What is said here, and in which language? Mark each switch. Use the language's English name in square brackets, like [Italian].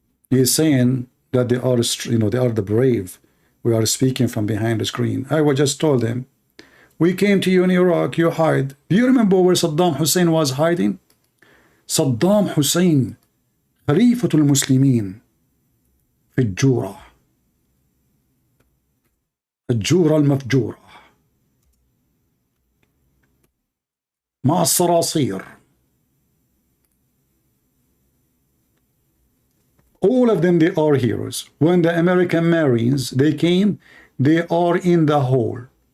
[English] He is saying that they are, they are the brave. We are speaking from behind the screen. I was just told him, we came to you in Iraq, you hide. Do you remember where Saddam Hussein was hiding? [Arabic] Saddam Hussein, خليفة المسلمين في الجورة المفجورة مع الصراصير. [English] All of them, they are heroes. When the American Marines, they came, they are in the hole.